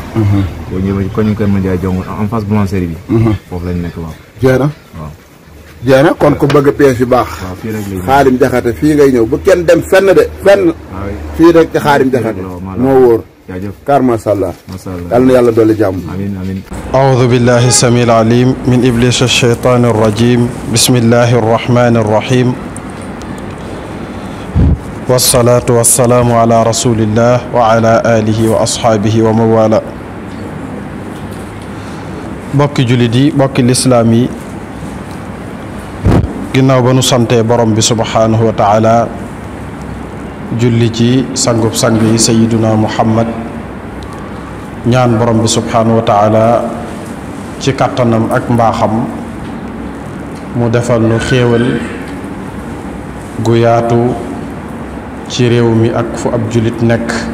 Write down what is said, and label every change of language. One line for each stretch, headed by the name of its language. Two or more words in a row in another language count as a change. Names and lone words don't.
Wolof: boo ñëwee ko ñu koy mën jaay jong
French: en face
Wolof: boulangerie bi. foofu lañ nekk waaw. jeex na waaw. jeex na kon ku bëgg pièce yu baax. waaw fii rek lay Xaadim Jaxate fii ngay ñëw bu kenn dem fenn de fenn. fii rek ci Xaadim Jaxate moo wóor. jaajëf
Arabic: kar ما شاء الله. ما شاء الله
Wolof: yal na yàlla dolli jàmm.
Arabic: آمين آمين. أعوذ بالله السميع العليم من إبليس الشيطان الرجيم بسم الله الرحمن الرحيم والصلاة والسلام على رسول الله وعلى آله وأصحابه ومن والاه
Wolof: bokki jullit yi bokki lislaam yi ginnaaw ba nu santee borom bi
Arabic: سبحانه وتعالى
Wolof: julli ci sangub sang yi
Arabic: سيدنا محمد
Wolof: ñaan borom bi
Arabic: سبحانه وتعالى
Wolof: ci kàttanam ak mbaaxam mu defal nu xéewal gu yaatu ci réew mi ak fu ab jullit nekk